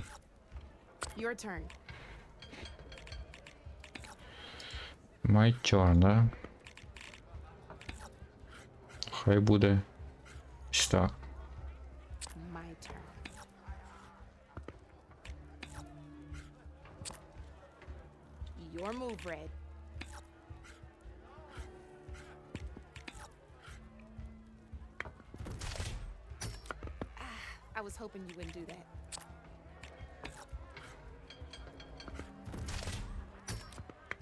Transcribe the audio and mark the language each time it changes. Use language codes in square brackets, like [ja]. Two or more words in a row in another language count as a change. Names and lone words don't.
[en] Your turn. My turn, [uk] да? Хай буде ось так. [en] My turn. Your move, Red. I was hoping you wouldn't do that.